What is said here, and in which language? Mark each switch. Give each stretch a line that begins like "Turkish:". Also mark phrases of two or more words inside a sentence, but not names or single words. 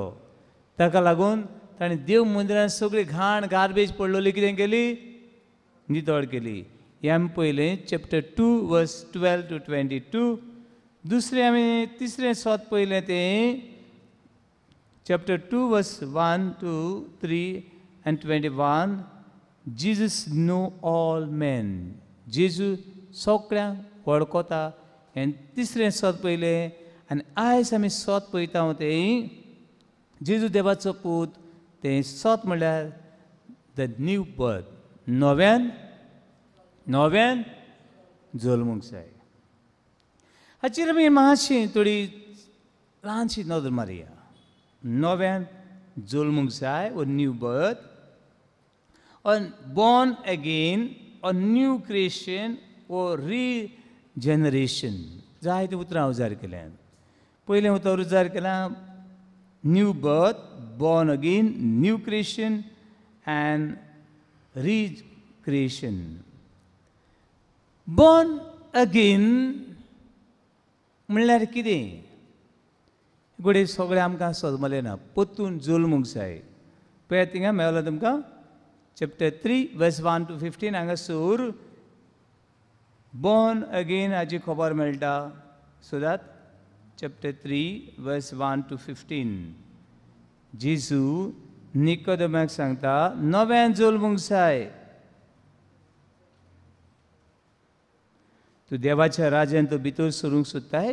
Konkani: ताका लागून ताणें देव मंदिरान सगळी घाण गार्बेज पडलेली कितें केली? नितळ केली. हें आमी पयलें चॅप्टर 2 वर्स 12 to 22. दुसरें आमी तिसरें सोत पयलें तें चॅप्टर 2 वर्स 1 to 3 and 21.
English: Jesus know all men.
Konkani: जेजू सगळ्यांक वळखता हें तिसरें सोत पयलें. आनी आयज आमी सोत पळयता तें जेजू देवाचो पूत. तें सोत म्हणल्यार
English: the new birth,
Konkani: नव्यान जल्मूंक जाय. हाचेर आमी मातशी थोडी ल्हानशी नदर मारया. नव्यान जल्मूंक जाय वो
English: new birth, born again, or new creation, or regeneration.
Konkani: जायते उतरां हांव उजार केल्यात. पयलें उतर उजार केलां
English: new birth, born again, new creation and recreation. born again
Konkani: म्हणल्यार कितें? घडये सगळें आमकां समजलें ना. परतून जल्मूंक जाय. पळयात थिंगा मेळ्ळो तुमकां चॅप्टर 3 वर्स 1 to 15 हांगासर
English: born again
Konkani: हाची खबर मेळटा.
English: so that
Konkani: चॅप्टर 3 वर्स 1 to 15 जेजू निकोदेमाक सांगता नव्यान जल्मूंक जाय. तूं देवाच्या राज्यान तो भितर सरूंक सोदताय.